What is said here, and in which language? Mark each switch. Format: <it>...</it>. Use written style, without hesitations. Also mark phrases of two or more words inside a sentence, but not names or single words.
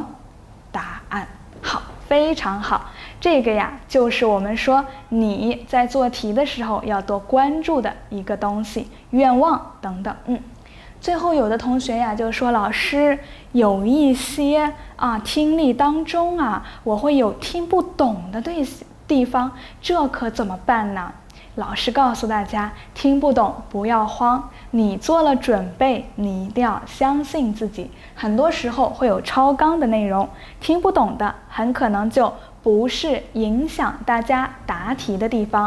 <zh>答案。好，非常好。這個就是我們說你在做題的時候要多關注的一個東西，願望等等。最後有的同學就說，老師有一些聽力當中我会有听不懂的地方，這可怎麼辦呢？老師告訴大家，聽不懂不要慌，你做了準備，你一定要相信自己。很多時候會有超綱的內容，聽不懂的很可能就不是影響大家答題的地方。</zh>